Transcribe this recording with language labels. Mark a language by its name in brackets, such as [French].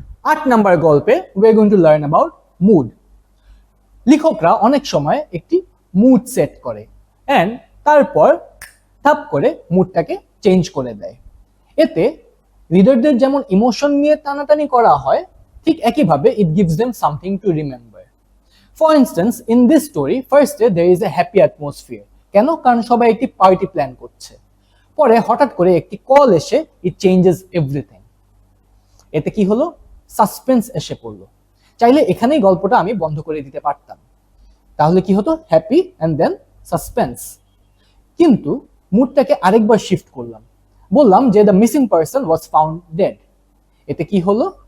[English] 8 [Bangla] number গল্পে [English] we are going to learn about mood. [Bangla] লেখকরা অনেক সময় একটি মুড সেট করে এন্ড তারপর ধাপ করে মুডটাকে চেঞ্জ করে দেয়। এতে রিডারদের যেমন ইমোশন নিয়ে টানাটানি করা হয়, ঠিক একইভাবে [English] it gives them something to remember. For instance, in this story, first there is a happy atmosphere. [Bangla] কেন? কারণ সবাই একটি পার্টি প্ল্যান করছে। পরে হঠাৎ করে একটি কল এসে [English] it changes everything. [Bangla] এতে কি হলো? সাসপেন্স এসে পড়লো। চাইলে এখানেই গল্পটা আমি বন্ধ করে দিতে পারতাম, তাহলে কি হতো? Happy and then suspense. কিন্তু মুডটাকে আরেকবার শিফট করলাম, বললাম যে [English] The missing person was found dead. [Bangla] এতে কি হলো?